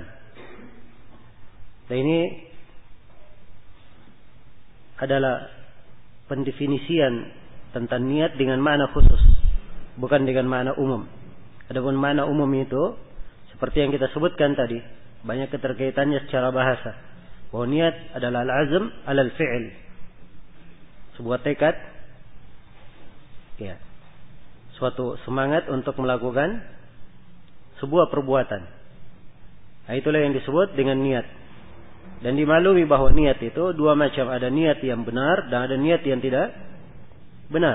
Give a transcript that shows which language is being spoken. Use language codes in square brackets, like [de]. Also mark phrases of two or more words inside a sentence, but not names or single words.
[id] Dan ini adalah pendefinisian tentang niat dengan makna khusus, bukan dengan makna umum. Adapun makna umum itu seperti yang kita sebutkan tadi, banyak keterkaitannya secara bahasa. Bahwa niat adalah [ar] العزم على الفعل, [id] sebuah tekad, ya, suatu semangat untuk melakukan sebuah perbuatan. Nah, itulah yang disebut dengan niat. Dan dimaklumi bahwa niat itu dua macam, ada niat yang benar dan ada niat yang tidak benar.